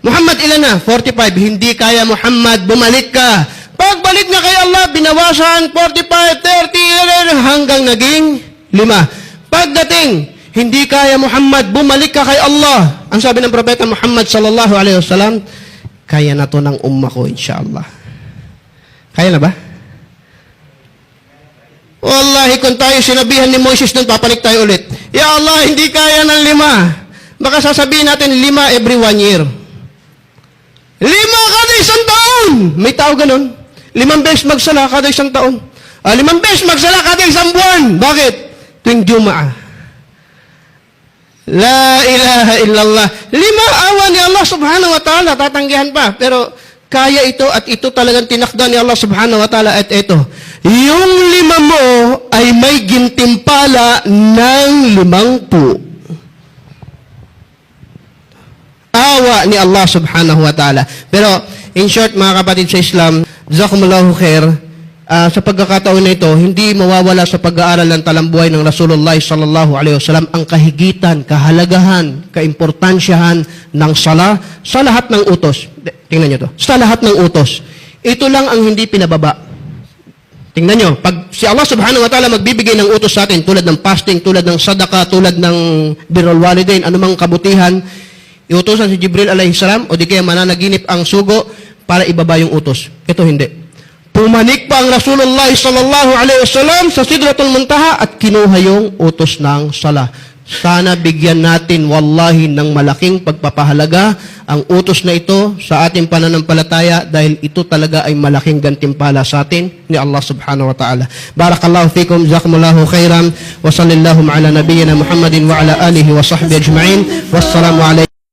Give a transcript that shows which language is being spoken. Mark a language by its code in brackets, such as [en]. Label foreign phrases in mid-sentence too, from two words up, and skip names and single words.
[tl] Muhammad, ilan na? 45. Hindi kaya, Muhammad, bumalik ka. Pagbalik na kay Allah, binawasan, 45, 30, hanggang naging 5. Pagdating, hindi kaya, Muhammad, bumalik ka kay Allah. Ang sabi ng propeta Muhammad [ar] صلى الله عليه وسلم, [tl] kaya na to ng umma ko, insyaAllah. Kaya na ba? Wallahi, kung tayo sinabihan ni Moises nun, papanik tayo ulit. [ar] يا الله, [tl] hindi kaya ng 5. Baka sasabihin natin 5 [en] every 1 year. [tl] 5 kada isang taon! May tao ganun. 5 beses magsala kada isang taon. 5 beses magsala kada isang buwan. Bakit? Tuwing Jumaa. [ar] لا إله إلا الله. [tl] 5 awa ni Allah [ar] سبحانه وتعالى. [tl] Tatanggihan pa. Pero kaya ito at ito talagang tinakda ni Allah [ar] سبحانه وتعالى [tl] at ito. Yung 5 mo ay may gintimpala ng 50. Awa ni Allah [ar] سبحانه وتعالى. [tl] Pero, [en] in short, [tl] mga kapatid sa Islam, [ar] جزاكم الله خير, [tl] sa pagkakataon na ito, hindi mawawala sa pag-aaral ng talambuhay ng Rasulullah [ar] صلى الله عليه وسلم [tl] ang kahigitan, kahalagahan, kaimportansyahan ng sala sa lahat ng utos. Tingnan nyo to. Sa lahat ng utos. Ito lang ang hindi pinababa. Tingnan nyo, pag si Allah [ar] سبحانه وتعالى [tl] magbibigay ng utos sa atin, tulad ng fasting, tulad ng sadaka, tulad ng [ar] بر الوالدين, [tl] anumang kabutihan, iutosan si Jibril [ar] عليه السلام [tl] o di kaya mananaginip ang sugo para ibaba yung utos. Ito hindi. Pumanik pa ang Rasulullah [ar] صلى الله عليه وسلم [tl] sa Sidratul Muntaha at kinuha yung utos ng sala. Sana bigyan natin wallahi ng malaking pagpapahalaga ang utos na ito sa ating pananampalataya dahil ito talaga ay malaking gantimpala sa atin ni Allah [ar] سبحانه وتعالى. بارك الله فيكم جزاكم الله خيرا وصلى الله على نبينا محمد وعلى آله وصحبه أجمعين. والسلام عليكم.